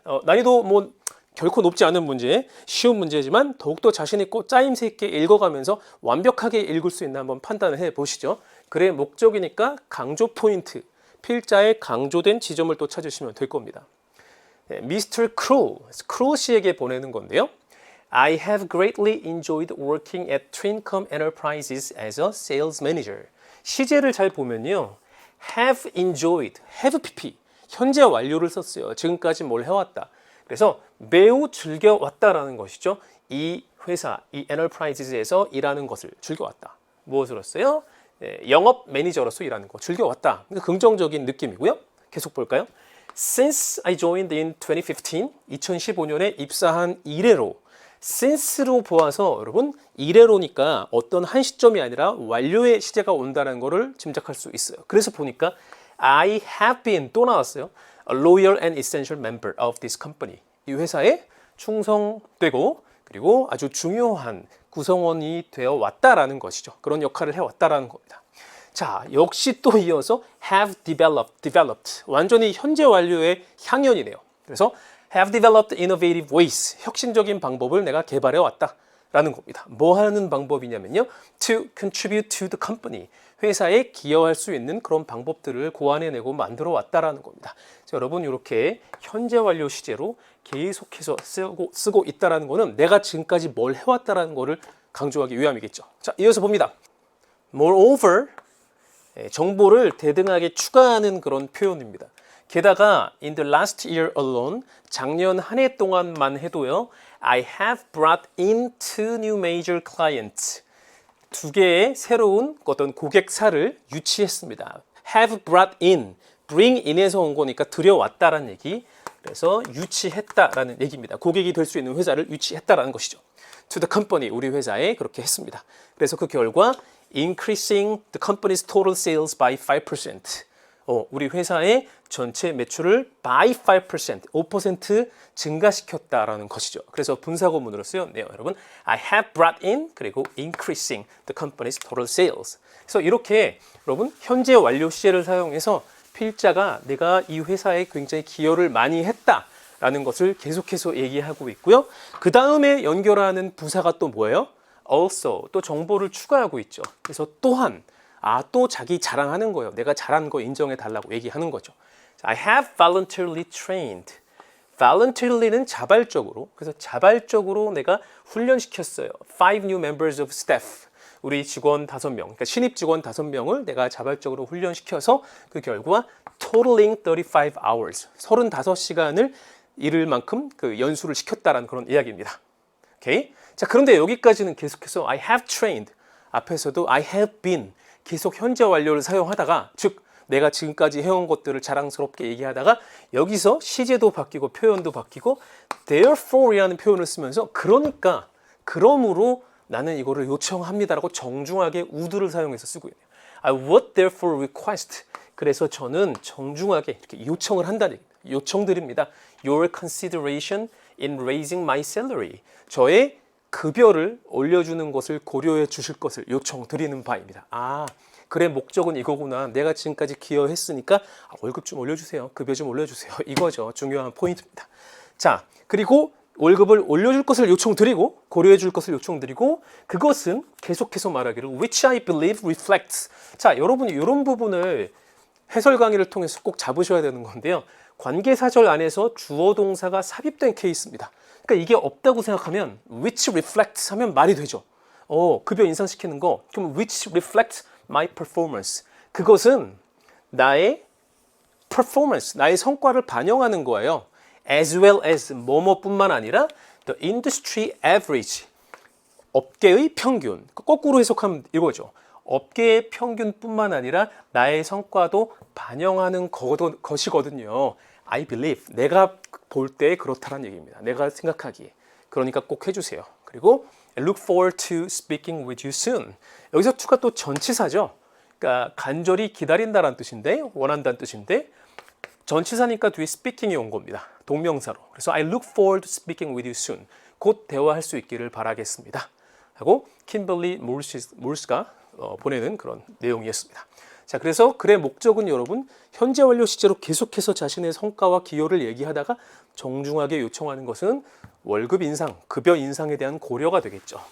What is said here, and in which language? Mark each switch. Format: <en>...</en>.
<ko>난이도 뭐 결코 높지 않은 문제, 쉬운 문제지만 더욱더 자신 있고 짜임새 있게 읽어가면서 완벽하게 읽을 수 있나 한번 판단을 해보시죠. 글의 목적이니까 강조 포인트, 필자의 강조된 지점을 또 찾으시면 될 겁니다. 네, Mr. 크루 씨에게 보내는 건데요.</ko> <en>I have greatly enjoyed working at Twincom Enterprises as a sales manager.</en> <ko>시제를 잘 보면요.</ko> <en>have enjoyed, have pp,</en> <ko>현재 완료를 썼어요. 지금까지 뭘 해왔다. 그래서 매우 즐겨왔다라는 것이죠. 이 회사, 이 엔터프라이즈에서 일하는 것을 즐겨왔다. 무엇으로서요? 네, 영업 매니저로서 일하는 거 즐겨왔다. 긍정적인 느낌이고요. 계속 볼까요?</ko> <en>Since I joined in 2015,</en> <ko>2015년에 입사한 이래로 since로 보아서 여러분 이래로니까 어떤 한 시점이 아니라 완료의 시제가 온다는 것을 짐작할 수 있어요. 그래서 보니까</ko> <en>I have been</en> <ko>또 나왔어요.</ko> <en>A loyal and essential member of this company.</en> <ko>이 회사에 충성되고 그리고 아주 중요한 구성원이 되어 왔다라는 것이죠. 그런 역할을 해왔다라는 겁니다. 자, 역시 또 이어서</ko> <en>have developed.</en> <ko>완전히 현재 완료의 향연이네요. 그래서</ko> <en>have developed innovative ways.</en> <ko>혁신적인 방법을 내가 개발해 왔다라는 겁니다. 뭐 하는 방법이냐면요.</ko> <en>To contribute to the company.</en> <ko>회사에 기여할 수 있는 그런 방법들을 고안해내고 만들어 왔다라는 겁니다. 자, 여러분 이렇게 현재 완료 시제로 계속해서 쓰고 있다라는 거는 내가 지금까지 뭘 해왔다라는 거를 강조하기 위함이겠죠. 자, 이어서 봅니다.</ko> <en>Moreover,</en> <ko>정보를 대등하게 추가하는 그런 표현입니다. 게다가</ko> <en>in the last year alone,</en> <ko>작년 한 해 동안만 해도요.</ko> <en>I have brought in 2 new major clients.</en> <ko>두 개의 새로운 어떤 고객사를 유치했습니다.</ko> <en>have brought in,</en> <ko>bring in에서 온 거니까 들여왔다라는 얘기. 그래서 유치했다라는 얘기입니다. 고객이 될 수 있는 회사를 유치했다라는 것이죠.</ko> <en>To the company,</en> <ko>우리 회사에 그렇게 했습니다. 그래서 그 결과</ko> <en>increasing the company's total sales by 5%.</en> <ko>우리 회사의 전체 매출을</ko> <en>by 5%,</en> <ko>5% 증가시켰다라는 것이죠. 그래서 분사구문으로 쓰였네요, 여러분.</ko> <en>I have brought in</en> <ko>그리고</ko> <en>increasing the company's total sales.</en> <ko>그래서 이렇게 여러분 현재 완료 시제를 사용해서 필자가 내가 이 회사에 굉장히 기여를 많이 했다라는 것을 계속해서 얘기하고 있고요. 그 다음에 연결하는 부사가 또 뭐예요?</ko> <en>Also,</en> <ko>또 정보를 추가하고 있죠. 그래서 또한 또 자기 자랑하는 거예요. 내가 잘한 거 인정해 달라고 얘기하는 거죠.</ko> <en>I have voluntarily trained.</en> <ko>voluntary는 자발적으로. 그래서 자발적으로 내가 훈련시켰어요.</ko> <en>5 new members of staff.</en> <ko>우리 직원 5명, 그러니까 신입 직원 5명을 내가 자발적으로 훈련시켜서 그 결과</ko> <en>totaling 35 hours.</en> <ko>35시간을 일을 만큼 그 연수를 시켰다라는 그런 이야기입니다. 오케이? 자, 그런데 여기까지는 계속해서</ko> <en>I have trained.</en> <ko>앞에서도</ko> <en>I have been.</en> <ko>계속 현재 완료를 사용하다가 즉 내가 지금까지 해온 것들을 자랑스럽게 얘기하다가 여기서 시제도 바뀌고 표현도 바뀌고 therefore이라는 표현을 쓰면서 그러니까 그러므로 나는 이거를 요청합니다라고 정중하게 would를 사용해서 쓰고 있네요.</ko> <en>I would therefore request.</en> <ko>그래서 저는 정중하게 이렇게 요청을 한다는 얘기입니다. 요청드립니다.</ko> <en>Your consideration in raising my salary.</en> <ko>저의 급여를 올려주는 것을 고려해 주실 것을 요청드리는 바입니다. 그래 목적은 이거구나. 내가 지금까지 기여했으니까 월급 좀 올려주세요. 급여 좀 올려주세요. 이거죠. 중요한 포인트입니다. 자, 그리고 월급을 올려줄 것을 요청드리고 고려해 줄 것을 요청드리고 그것은 계속해서 말하기를</ko> <en>which I believe reflects.</en> <ko>자, 여러분이 이런 부분을 해설 강의를 통해서 꼭 잡으셔야 되는 건데요. 관계사절 안에서 주어 동사가 삽입된 케이스입니다. 그러니까 이게 없다고 생각하면</ko> <en>which reflects</en> <ko>하면 말이 되죠. 급여 인상시키는 거. 그럼</ko> <en>which reflects my performance.</en> <ko>그것은 나의 performance, 나의 성과를 반영하는 거예요.</ko> <en>As well as</en> <ko>뭐뭐뿐만 아니라</ko> <en>the industry average,</en> <ko>업계의 평균. 거꾸로 해석하면 이거죠. 업계의 평균뿐만 아니라 나의 성과도 반영하는 것이거든요.</ko> <en>I believe,</en> <ko>내가 볼 때 그렇다는 얘기입니다. 내가 생각하기에. 그러니까 꼭 해주세요. 그리고</ko> <en>I look forward to speaking with you soon.</en> <ko>여기서 to가 또 전치사죠. 그러니까 간절히 기다린다라는 뜻인데, 원한다는 뜻인데 전치사니까 뒤에 speaking이 온 겁니다. 동명사로. 그래서</ko> <en>I look forward to speaking with you soon.</en> <ko>곧 대화할 수 있기를 바라겠습니다. 하고 킴벌리 몰스가 보내는 그런 내용이었습니다. 자, 그래서 글의 목적은 여러분 현재 완료 시제로 계속해서 자신의 성과와 기여를 얘기하다가 정중하게 요청하는 것은 월급 인상, 급여 인상에 대한 고려가 되겠죠.</ko>